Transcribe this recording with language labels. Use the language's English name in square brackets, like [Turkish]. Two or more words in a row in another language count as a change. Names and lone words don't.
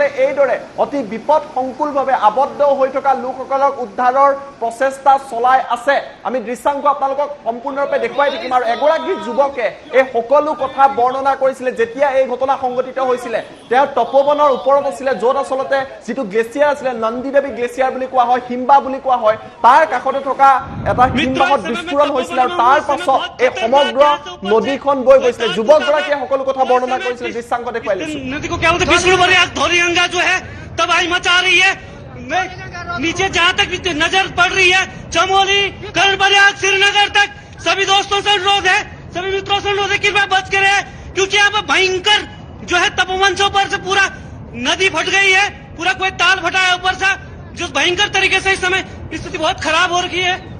[Assamese] এইদৰে অতি বিপদ সংকুলভাৱে আবদ্ধ হৈ থকা লোকসকলক উদ্ধাৰৰ প্ৰচেষ্টা চলাই আছে আমি দৃশ্যাংশ আপোনালোকক সম্পূৰ্ণৰূপে দেখুৱাই থাকিম আৰু এগৰাকী যুৱকে এই সকলো কথা বৰ্ণনা কৰিছিলে যেতিয়া এই ঘটনা সংঘটিত হৈছিলে তেওঁ তপোবনৰ ওপৰত আছিলে য'ত আচলতে যিটো গ্লেচিয়াৰ আছিলে নন্দীদেৱী গ্লেচিয়াৰ বুলি কোৱা হয় হিমবাহ বুলি কোৱা হয় তাৰ কাষতে থকা এটা হিমবাহত বিস্ফোৰণ হৈছিল আৰু তাৰ পাছত এই সমগ্ৰ নদীখন বৈ গৈছিলে যুৱকগৰাকীয়ে সকলো কথা বৰ্ণনা কৰিছিলে দৃশ্যাংশ দেখুৱাই লৈছো [Hindi] नदी को क्या बोलते विष्णुवर्याग धौलीगंगा जो है तबाही मचा रही है नीचे जहां तक नजर पड़ रही है चमोली कर्णप्रयाग श्रीनगर तक सभी दोस्तों से अनुरोध है सभी मित्रों से अनुरोध है कृपया बच के रहे क्योंकि यहाँ पर भयंकर जो है तपोवन से ऊपर से पूरा नदी फट गई है पूरा कोई ताल फटा है ऊपर से जो भयंकर तरीके से इस समय स्थिति बहुत खराब हो रही है